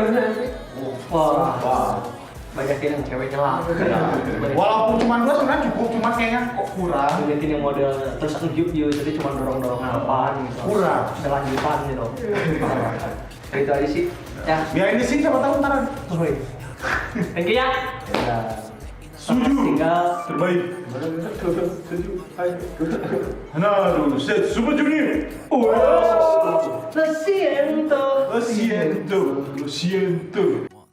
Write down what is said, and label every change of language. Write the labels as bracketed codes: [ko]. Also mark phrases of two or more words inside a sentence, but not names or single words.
[id] Wah. Banyakin yang ceweknya lah. Walaupun cuma dua sebenarnya cukup, cuma kayaknya kok kurang. Banyakin yang model terus nge-juke jadi cuma dorong-dorong apaan gitu. Kurang. Selanjutan gitu. Itu aja sih. Ya, Biar ini sih siapa tahu ntaran. [en] thank you ya. [id] Suju. Tinggal Terbaik. Naruto set Super Junior. [es] Lo siento. Lo siento.